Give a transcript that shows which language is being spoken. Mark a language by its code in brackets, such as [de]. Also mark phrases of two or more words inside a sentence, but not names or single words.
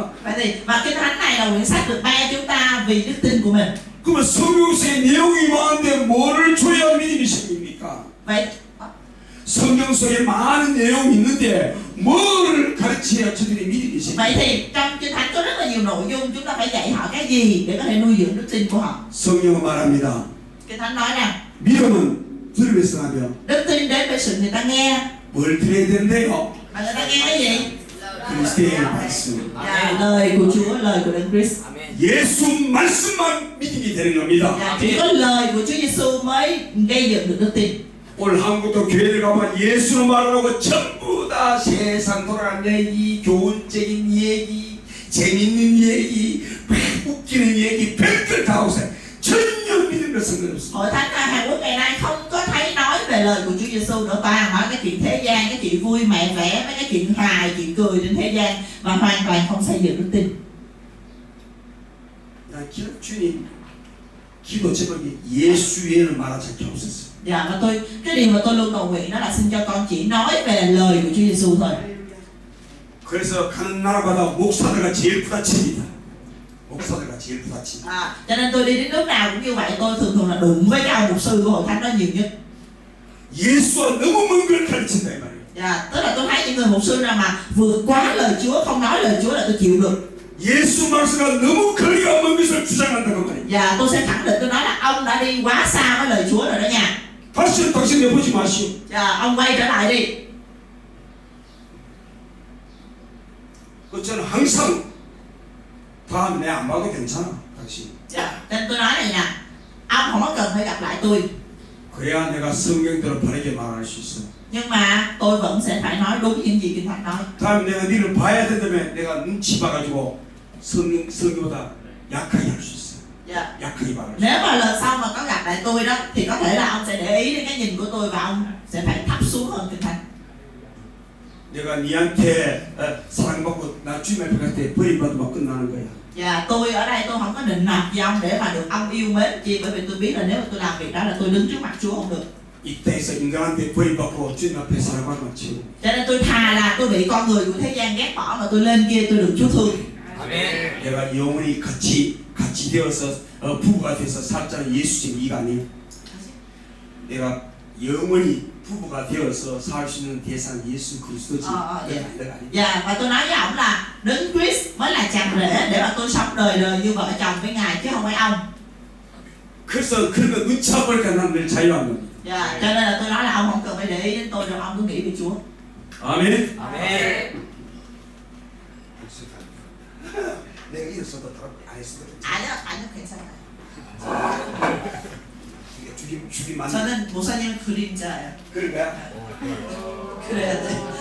[vi] Vậy thì và kinh thánh này là quyển sách được ban cho chúng ta vì đức tin của mình. [ko] 그러면 성경 속에 내용이 많은데 뭐를 줘야 믿음이 생깁니까? [vi] Vậy [ko] 성경 속에 많은 내용이 있는데 뭐를 가르쳐야 저들의 믿음이 생깁니까? [vi] vậy thì trong kinh thánh có rất là nhiều nội dung, chúng ta phải dạy họ cái gì để có thể nuôi dưỡng đức tin của họ. [ko] 성경은 말합니다. [vi] Kinh thánh nói rằng [ko] 믿음은 들으면서 하며 [vi] đức tin đến với sự người ta nghe. [ko] 뭘 들어야 되는데요? [vi] Và người ta nghe cái gì? [ko] 그리스도의 말씀. [vi] Dạ, lời của Chúa, lời của Đấng Christ. [ko] 예수 말씀만 믿음이 되는 겁니다. [vi] Dạ, chỉ có lời của Chúa Giêsu mới gây dựng được đức tin. [ko] 오늘 한국도 교회를 가면 예수는 말하고 전부 다 세상 돌아가는 얘기, 교훈적인 얘기, 재밌는 얘기, 웃기는 얘기, 별걸 다 하고 있어요. 전혀 믿음과 상관없습니다. [vi] Hội thánh Hàn Quốc ngày nay không có thấy nói về lời của Chúa Giêsu nữa, toàn nói cái chuyện thế gian, cái chuyện vui mẹ vẽ, mấy cái chuyện hài, chuyện cười trên thế gian và hoàn toàn không xây dựng đức tin. [ko] 나 주님 기도 제목이 예수 외에는 말하지 않게 없었어요. [vi] Dạ, và cái điều mà tôi luôn cầu nguyện đó là xin cho con chỉ nói về lời của Chúa Giêsu thôi. [ko] 그래서 가는 나라마다 목사들과 제일 부딪힙니다. 목사들과 제일 부딪힙니다. [vi] Cho nên tôi đi đến nước nào cũng như vậy, tôi thường là đụng với cái ông mục sư của hội thánh đó nhiều nhất. [ko] 예수와 너무 먼 걸 가르친다 이 말이에요. [vi] Dạ, tức là tôi thấy những người mục sư nào mà vượt quá lời Chúa, không nói lời Chúa là tôi chịu được. [ko] 예수 말씀과 너무 거리가 먼 것을 주장한다고 말이에요. [vi] Dạ, tôi sẽ khẳng định, tôi nói là ông đã đi quá xa với lời Chúa rồi đó nha. [ko] 다시는 당신 내보지 마시오. [vi] Dạ, ông quay trở lại đi. [ko] 저는 항상 다음에 내 안 봐도 괜찮아 당신. [vi] Dạ, nên tôi nói này nè, ông không có cần phải gặp lại tôi. [ko] 그래야 내가 성경대로 바르게 말할 수 있어. [vi] Nhưng mà tôi vẫn sẽ phải nói đúng những gì Kinh Thánh nói. [ko] 다음에 내가 너를 봐야 된다면 내가 눈치 봐가지고 성경보다 약하게 할 수 있어. [vi] Dạ. [ko] 약하게 말할 수 있어. [vi] Nếu mà lần sau mà có gặp lại tôi đó thì có thể là ông sẽ để ý đến cái nhìn của tôi và ông sẽ phải thấp xuống hơn Kinh Thánh. [ko] 내가 니한테 사랑받고 나 주님 앞에 갈 때 버림받으면 끝나는 거야. [vi] Dạ, tôi ở đây tôi không có định nạp với ông để mà được ông yêu mến chi, bởi vì tôi biết là nếu mà tôi làm việc đó là tôi đứng trước mặt Chúa không được. [ko] 이 땅에서 인간한테 버림받고 주님 앞에 사랑받으면 치우. [vi] Cho nên tôi thà là tôi bị con người của thế gian ghét bỏ mà tôi lên kia tôi được Chúa thương. [ko] 아멘. 내가 영원히 같이 되어서 부부가 돼서 살자는 예수님 이가 아니에요. 내가 영원히 부부가 되어서 살 수 있는 대상 예수 그리스도지. 내가 아니야. [vi] Dạ, và tôi nói với ông là Đấng Christ mới là chàng rể để mà tôi sống đời đời như vợ chồng với Ngài chứ không phải ông. [ko] 그래서 그런 거 눈치 안 보니까 난 늘 자유한 겁니다. [vi] Dạ, cho nên là tôi nói là ông không cần phải để ý đến tôi đâu, ông cứ nghĩ về Chúa. [ko] 아멘. 아멘. 내가 이랬어도 안 했어도 아니요, 괜찮아요. 죽이 맞는. 저는 목사님 그림자예요. 그런가요? 그래야 돼.